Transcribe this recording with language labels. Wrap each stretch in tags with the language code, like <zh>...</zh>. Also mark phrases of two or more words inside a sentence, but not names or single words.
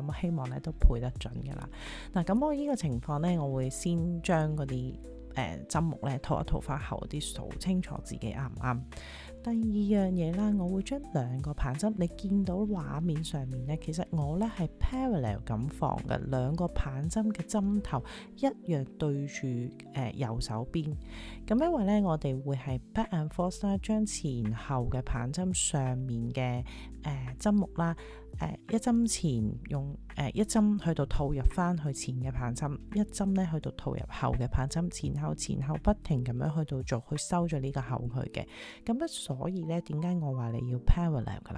<yue>咁希望呢都配得準噶啦。嗱，咁我呢個情況呢，我會先將嗰啲針目咧套一套翻後啲，數清楚自己啱唔啱。第二樣嘢啦，我會將兩個棒針，你見到畫面上面咧，其實我咧係 parallel 咁放嘅，兩個棒針嘅針頭一樣對住右手邊。咁因為咧，我哋會係</yue> <en>back and forth</en> <yue>啦，將前後嘅棒針上面嘅針目啦。一針前用一針去到套入翻去前嘅棒針，一針咧去到套入後嘅棒針，前後不停咁樣去到做，去收咗呢個口佢嘅。咁咧，所以咧點解我話你要 parallel 噶啦？</yue>